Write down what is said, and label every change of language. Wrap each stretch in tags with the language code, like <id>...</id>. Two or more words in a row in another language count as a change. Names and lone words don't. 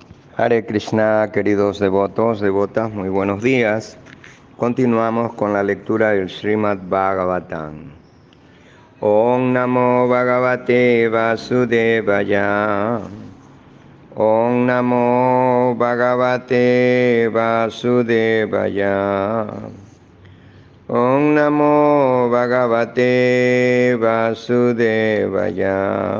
<sa>Hare Krishna,</sa> <es>queridos devotos, devotas, muy buenos días. Continuamos con la lectura del Srimad Bhagavatam.</es> <sa>Om Namo Bhagavate Vasudevaya. Om Namo Bhagavate Vasudevaya. Om Namo Bhagavate Vasudevaya.</sa>